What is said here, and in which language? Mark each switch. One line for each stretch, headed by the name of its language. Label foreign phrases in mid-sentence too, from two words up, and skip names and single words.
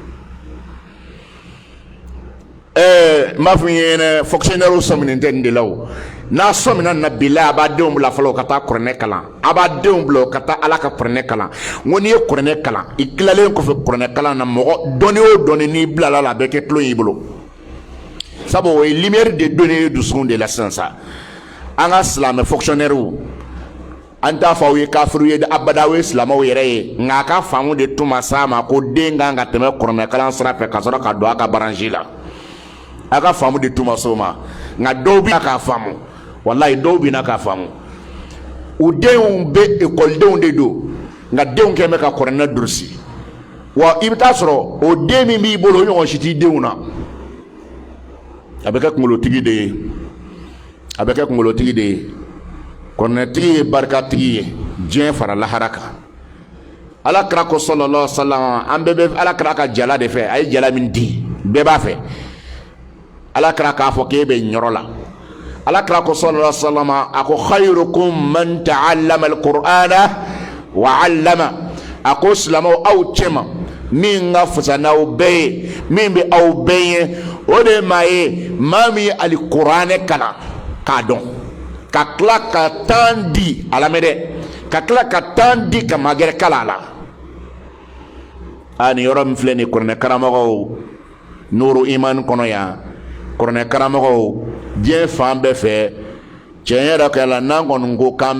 Bambara: n b'a fɔ i ɲɛna fonctionnaire sɔminen tɛ nin de la o n'a sɔmina na bilahi a b'a denw bila fɔlɔ ka taa kuranɛ kalan a b'a denw bila ka taa ala ka kuranɛ kalan n ko n'i ye kuranɛ kalan i tilalen kɔfɛ kuranɛ kalan na mɔgɔ dɔnni o dɔnni n'i bilala la a bɛ kɛ tulon y'i bolo sabu o ye
French: lumière de donner
Bambara: dusukun de la sisan sa an ka silamɛ fonctionnaire an t'a fɔ aw ye kafiru ye abada o ye silamɛw yɛrɛ ye nka a ka faamu de tuma s'a ma ko den kan ka tɛmɛ kuranɛ kalan sira fɛ ka sɔrɔ ka don a ka branche la a ka faamu de tuma s'o ma nka dɔw bɛ k'a faamu wallahi dɔw bɛ na k'a faamu u denw bɛ ekɔlidenw de don nka denw kɛn bɛ ka kuranɛ durusi wa i bɛ taa sɔrɔ o den min b'i bolo o ɲɔgɔn si t'i denw na a bɛ kɛ kunkolotigi de ye a bɛ kɛ kunkolotigi de ye kuranɛtigi ye barikatigi ye diɲɛ fara lahara kan ala kira ko
Arabic: صلى الله عليه وسلم
Bambara: an bɛɛ bɛ ala kira ka jala de fɛ a ye jala min di bɛɛ b'a fɛ ala kira k'a fɔ k'e bɛ ɲɔrɔ la ala kira ko
Arabic: صلى الله عليه وسلم
Bambara: a ko
Arabic: خيركم من تعلم القرآن وعلم
Bambara: a ko silamɛw aw cɛma min ka fisa n'aw bɛɛ ye min bɛ aw bɛɛ ye o de ye maa ye maa min ye ali kuranɛ kalan k'a dɔn ka tila ka temps di a lamɛn dɛ ka tila ka temps di ka magɛrɛ kalan la nin yɔrɔ min filɛ nin kuranɛ karamɔgɔw nuru iman kɔnɔ yan kuranɛ karamɔgɔw diɲɛ fan bɛɛ fɛ tiɲɛ yɛrɛ kɛ la n'an kɔni ko k'an